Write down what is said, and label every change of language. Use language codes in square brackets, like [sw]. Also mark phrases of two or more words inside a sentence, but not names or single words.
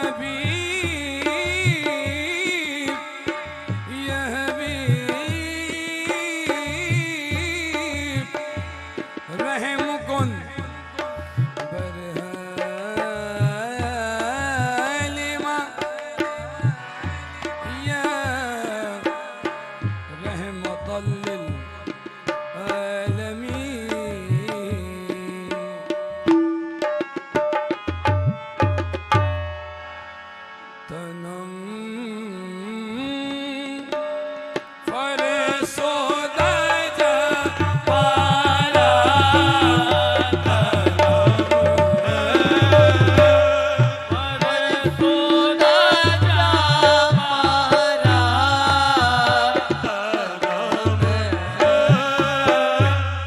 [fa] حبیب یا حبیب رحم کن بر حال ما [ar] يا رحمة لل [fa] आलमीन تنم فرسوده جان پاره خدا جا مارا